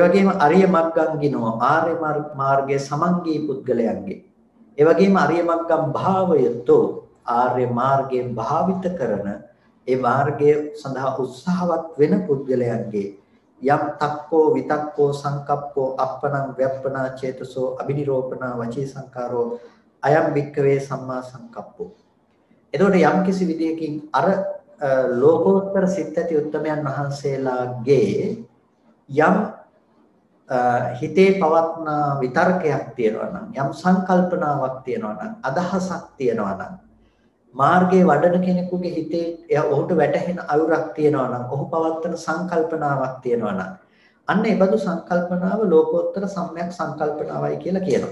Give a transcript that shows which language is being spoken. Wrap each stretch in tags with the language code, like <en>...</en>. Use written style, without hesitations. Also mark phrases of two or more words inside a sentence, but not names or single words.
<si>වගේම</si> <pi>අරිය මග්ගංගිනෝ</pi> <si>ආර්ය මාර්ගයේ සමංගී පුද්ගලයන්ගේ ඒ වගේම</si> <pi>අරිය මග්ගම් භාවයතෝ</pi> <si>ආර්ය මාර්ගයේ භාවිත කරන ඒ මාර්ගය සඳහා උත්සාහවත් වෙන පුද්ගලයන්ගේ</si> <pi>යම් තක්කෝ විතක්කෝ සංකප්පෝ අප්පනං ව්‍යප්පනා චේතසෝ අබිනිරෝපනා වචී සංකාරෝ අයම් වික්කවේ සම්මා සංකප්පෝ.</pi> <si>එතකොට යම් කිසි විදියකින් අර ලෝකෝත්තර සිත් ඇති උත්තමයන් වහන්සේලාගේ යම් හිතේ පවත්න විතර්කයක් තියෙනවා නම් යම් සංකල්පනාවක් තියෙනවා නම් අදහසක් තියෙනවා නම් මාර්ගයේ වඩන කෙනෙකුගේ හිතේ ඔහුට වැටහෙන අයුරක් තියෙනවා නම් ඔහු පවත්වන සංකල්පනාවක් තියෙනවා නම් අන්න ඒ බඳු සංකල්පනාව ලෝකෝත්තර සම්‍යක් සංකල්පනාවයි කියලා කියනවා.</si>